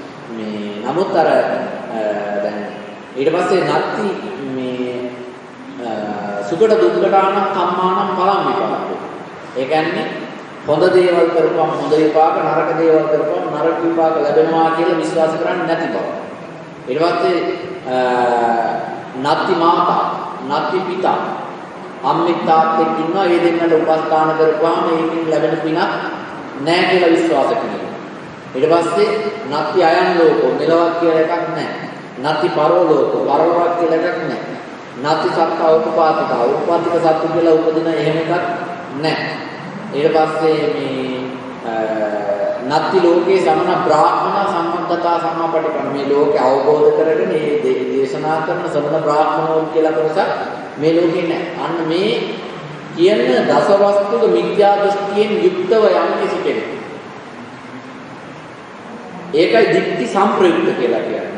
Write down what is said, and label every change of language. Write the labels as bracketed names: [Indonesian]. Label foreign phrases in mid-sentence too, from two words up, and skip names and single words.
[Sinhala] මේ නමුත් අර දැන් ඊට පස්සේ [Pali] නත්ති මේ සුගත දුක්ඛටාන කම්මානම් පලම් විපාකෝ. [Sinhala] ඒ කියන්නේ හොඳ දේවල් කරපුවම හොඳ විපාක, නරක දේවල් කරපුවම නරක විපාක ලැබෙනවා කියලා විශ්වාස කරන්නේ නැති බව. ඊට පස්සේ [Pali] නත්ති මාතා, නත්ති පිතා, [Sinhala] අම්මෙක් තාත්තෙක් ඉන්නවා. ඒ දෙන්නට උපස්ථාන කරපුවාම ඒකෙන් ලැබෙන පිනක් නැහැ කියලා විශ්වාස කරනවා. ඊට පස්සේ [Pali] නත්ති අයන් ලෝකෝ, [Sinhala] මෙලොවක් කියලා එකක් නැහැ. [Pali] නත්ති පරලෝකෝ, [Sinhala] පරලොවක් කියලා එකක් නැහැ. [Pali] නත්ති සත්තා උපපාතිකා, [Sinhala] උපපාතික සත්තු කියලා උපදින එහෙම එකක් නැහැ. ඊට පස්සේ මේ [Pali] නත්ති ලෝකේ සමන බ්‍රාහ්මණ සම්මතතා සම්මාපටිපන්න, [Sinhala] මේ ලෝකේ අවබෝධ කරගෙන මේ දේශනා කරන සමන බ්‍රාහ්මණෝ කියලා කොටසක් මේ ලෝකේ නැහැ. අන්න මේ කියන දසවස්තුක මිත්‍යා දෘෂ්ටියෙන් යුක්තව යම් කිසි කෙනෙක්, ඒකයි දික්ටි සම්ප්‍රයුක්ත කියලා කියන්නේ.